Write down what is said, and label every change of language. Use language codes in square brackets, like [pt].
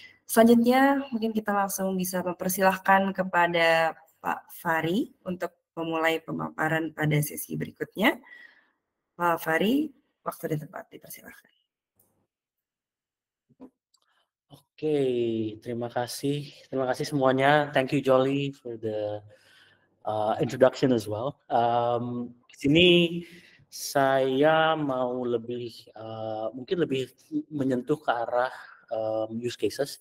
[id] Selanjutnya, mungkin kita langsung bisa mempersilahkan kepada Pak Fari untuk memulai pemaparan pada sesi berikutnya. Pak Fari, waktu dan tempat dipersilahkan. Oke, terima kasih semuanya. [en] Thank you, Jolie, for the introduction as well. [id] Di sini saya mau mungkin lebih menyentuh ke arah use cases.